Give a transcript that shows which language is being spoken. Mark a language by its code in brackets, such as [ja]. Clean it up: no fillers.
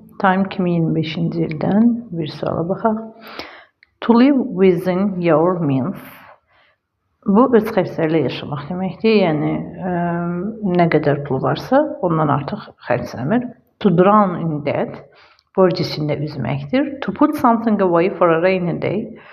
[az] Time 2025-ci ildən bir suala baxaq. [en] To live within your means. [az] Bu öz xərclərlə yaşamaq deməkdir. Yəni nə qədər pul varsa, ondan artıq xərcləmir. [en] To drown in debt. [az] Borc içində üzməkdir. [en] To put something away for a rainy day.